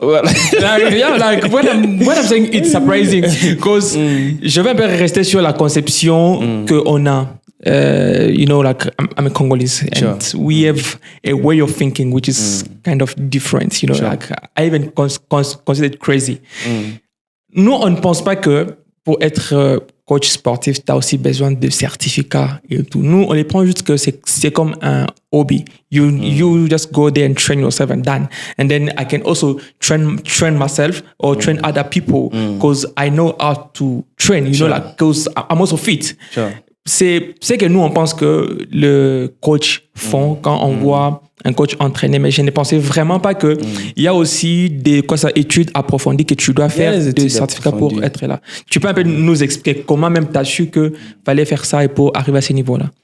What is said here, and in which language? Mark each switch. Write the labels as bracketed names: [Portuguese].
[English] Like when I'm saying it's surprising, because [French] je vais un peu rester sur la conception que on a. [English] Like I'm a Congolese, and we have a way of thinking which is kind of different. Like I even consider it crazy. [French] Nous, on ne pense pas que pour être coach sportif, tu as aussi besoin de certificats et tout. Nous, on les prend juste que c'est comme un hobby. [English] You just go there and train yourself and done. And then I can also train myself or train other people because I know how to train, like because I'm also fit. Sure. [French] C'est que nous, on pense que le coach font quand on voit un coach entraîner, mais je ne pensais vraiment pas que il y a aussi des études approfondies que tu dois faire, des certificats pour être là. Tu peux un peu nous expliquer comment même tu as su que fallait faire ça et pour arriver à ce niveau-là?